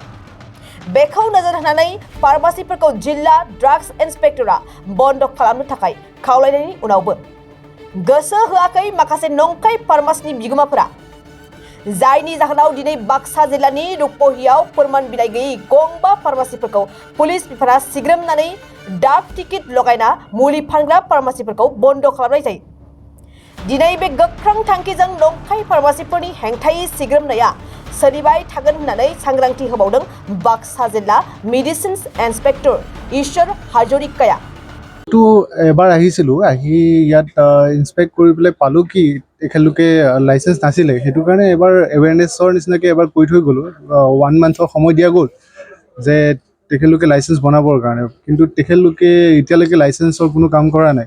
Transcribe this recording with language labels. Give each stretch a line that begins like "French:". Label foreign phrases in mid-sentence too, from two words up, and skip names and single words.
Bodo: बेखौ नोजोर होनानै फार्मासिफोरखौ जिल्ला
English: drugs inspector
Bodo: बन्द खालामनो थाखाय खावलायनायनि उनावबो गोसो होआखै माखासे नंखाय फार्मासिनि बिगोमाफोरा, जायनि जाहोनाव दिनै बाक्सा जिल्लानि रुपहियाव फोरमान बिलाइ गैयै गंबा फार्मासिफोरखौ पुलिस बिफाना सिग्रोमनानै डाक टिकेट लगायना मुलि फानग्रा फार्मासिफोरखौ बन्द खालामनाय जायो। दिनै बे गोख्रों थांखिजों नंखाय फार्मासिफोरनि हेंथायै सिग्रोमनाया सोलिबाय थागोन होननानै सांग्रांथि होबावदों बाक्सा जिल्ला
English: medicines inspector
Bodo: ঈশ্বৰ হাজৰিকায়া।
Assamese: তো এবাৰ আহিছিলোঁ, আহি ইয়াত ইনস্পেক্ট কৰি পেলাই পালোঁ কি তেখেতলোকে লাইচেঞ্চ নাছিলে। সেইটো কাৰণে এবাৰ এৱেৰনেছৰ নিচিনাকৈ এবাৰ কৈ থৈ গ'লোঁ। 1 মান্থৰ সময় দিয়া গ'ল যে তেখেতলোকে লাইচেঞ্চ বনাবৰ কাৰণে, কিন্তু তেখেতলোকে এতিয়ালৈকে লাইচেঞ্চৰ কোনো কাম কৰা নাই।